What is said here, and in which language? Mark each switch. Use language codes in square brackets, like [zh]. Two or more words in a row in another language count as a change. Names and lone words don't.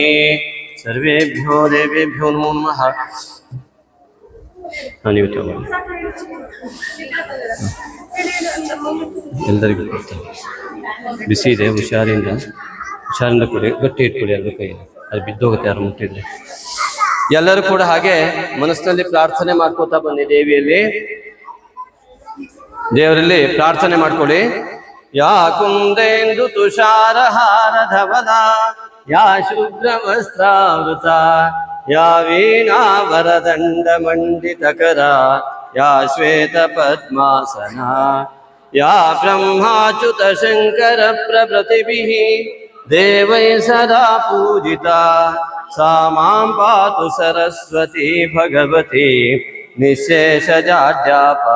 [sa] ಸರ್ವೇಭ್ಯೋ ದೇವೇಭ್ಯೋ ನಮೋ ನಮಃ. [kn] ನೀವು ತಗೊಳ್ಳಿ, ಎಲ್ಲರಿಗೂ ಕೊಡ್ತೇನೆ. ಬಿಸಿ ಇದೆ, ಹುಷಾರಿಂದ ಕೊಡಿ, ಗಟ್ಟಿ ಇಟ್ಕೊಡಿ. ಅದ್ರ ಕೈ ಅದು ಬಿದ್ದೋಗುತ್ತೆ ಯಾರು ಮುಟ್ಟಿದ್ರೆ. ಎಲ್ಲರೂ ಕೂಡ ಹಾಗೆ ಮನಸ್ಸಿನಲ್ಲಿ ಪ್ರಾರ್ಥನೆ ಮಾಡ್ಕೋತಾ ಬನ್ನಿ. ದೇವರಲ್ಲಿ ಪ್ರಾರ್ಥನೆ ಮಾಡ್ಕೊಳ್ಳಿ. [sa] ಯಾ ಕುಂದೇಂದು ತುಷಾರಹಾರ ಧವಲ ಯಾ ಶುಭ್ರ ವಸ್ತ್ರಾವೃತ ಯಾ ವೀಣಾ ವರದಂಡ ಮಂಡಿತಕರ ಯಾ ಶ್ವೇತ ಪದ್ಮಾಸನ ಯಾ ಬ್ರಹ್ಮಾಚ್ಯುತ ಶಂಕರ ಪ್ರಭೃತಿಭಿಃ ದೇವೈ ಸದಾ ಪೂಜಿತಾ ಸಾ ಮಾಂ ಪಾತು ಸರಸ್ವತಿ ಭಗವತಿ ನಿಶೇಷಜಾಡ್ಯಾಪಹ.